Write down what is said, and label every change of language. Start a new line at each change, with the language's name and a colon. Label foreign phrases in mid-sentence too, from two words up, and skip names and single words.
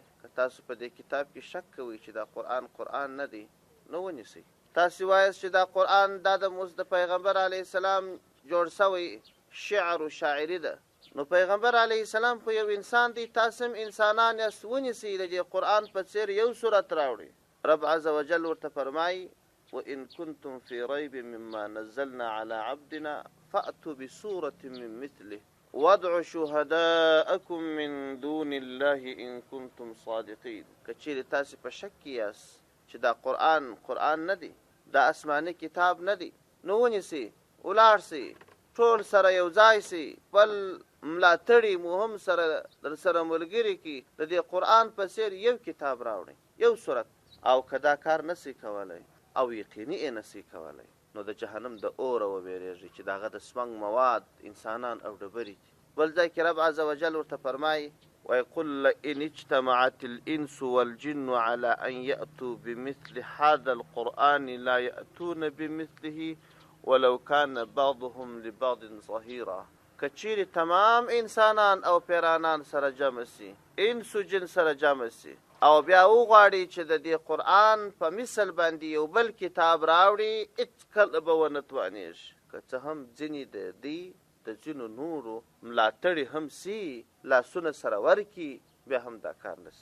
Pashto: که تاسو په دې کتاب کې شک کوئ چې دا قرآن نه دی، نو ونیسئ. تاسې وایاست چې دا قرآن دا د پیغمبر علیه السلام جوړ سوی شعر و شاعري ده، نو پیغمبر علیه السلام خو یو انسان دی، تاسو هم انسانان یاست، ونیسئ د دې قرآن په څېر یو صورت راوړئ.
Arabic: رب عز وجل
Pashto: ورته فرمایي
Arabic: وإن كنتم في ريب مما نزلنا على عبدنا فأتوا بسورة من مثله وادعوا شهداءكم من دون الله إن كنتم صادقين.
Pashto: کچېرې تاسې په شک کې یاست چې دا قرآن نه دی، دا آسماني کتاب نه دی، نو ونیسئ، ولاړ سئ، ټول سره یو ځای سئ، بل ملاتړي مو هم در سره ملګري کړي، د دې قرآن په څېر یو کتاب راوړئ، یو صورت. او که دا کار نسئ کولی او یقیني یې نسئ کولی، نو د جهنم د اوره وبېرېږئ چې د هغه د سمنګ مواد انسانان او ډبرې دي. بل ځای کې رب عز وجل ورته فرمایي
Arabic: ويقول لئن اجتمعت الإنس والجن على أن يأتوا بمثل هذا القرآن لا يأتون بمثله ولو كان بعضهم لبعض ظهيرا.
Pashto: کچېرې تمام انسانان او پیرانان سره جمع سي، انس و جن سره جمع سي او بیا وغواړي چې د دې قرآن په مثل باندې یو بل کتاب راوړي، هېڅکله به ونه توانېږي. که څه هم ځینې د دوی د ځینو نورو ملاتړي هم سي، لاسونه سره ورکي، بیا هم دا کار نه سي.